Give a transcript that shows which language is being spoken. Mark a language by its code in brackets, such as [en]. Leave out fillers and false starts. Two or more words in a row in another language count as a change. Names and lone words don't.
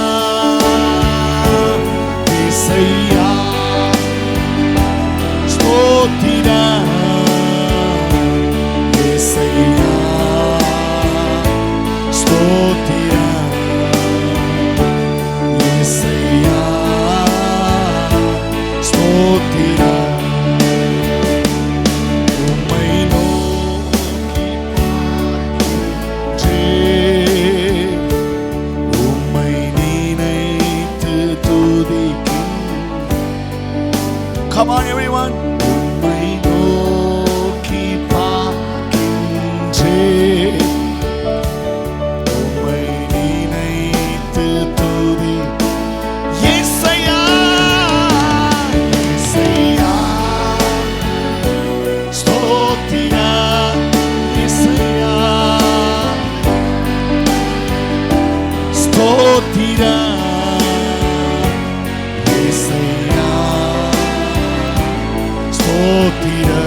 [te] యేసయ్యా స్తోత్ర. యేసయ్యా స్తోత్ర. యేసయ్యా స్తోత్ర. [ta] உம்மை நோக்கி பார்க்கின்றேன். உம்மை நினைத்து துதிக்கின்றேன். [en] Come on everyone. [ta] உம்மை நோக்கி பார்க்கின்றேன். உம்மை நினைத்து துதி. [te] యేసయ్యా యేసయ్యா స్తోత్ర. యేసయ్యా స్తోత్ర. యేసయ్యా స్తోత్ర.